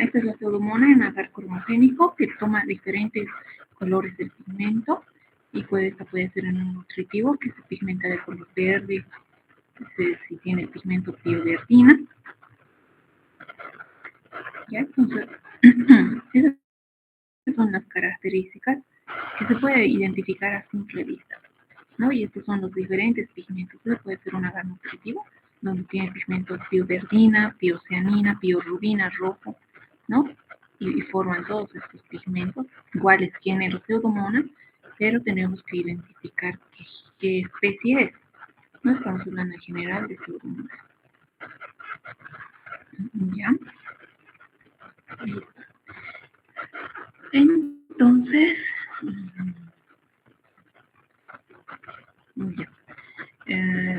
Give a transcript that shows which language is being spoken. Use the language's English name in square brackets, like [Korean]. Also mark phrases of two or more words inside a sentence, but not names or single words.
[Spanish] Esta es la pseudomona en agar cromogénico que toma diferentes colores del pigmento y esta puede ser en un nutritivo que se pigmenta de color verde, si tiene el pigmento pioverdina. ¿Ya? Entonces, esas son las características que se puede identificar a simple vista, ¿no? Y estos son los diferentes pigmentos. Puede ser un agar nutritivo, donde tiene pigmentos pioverdina, piocianina, piorubina, rojo, ¿no? Y forman todos estos pigmentos, iguales géneros pseudomonas, pero tenemos que identificar qué especie es. No estamos hablando en general de pseudomonas. ¿Ya? Entonces, ya.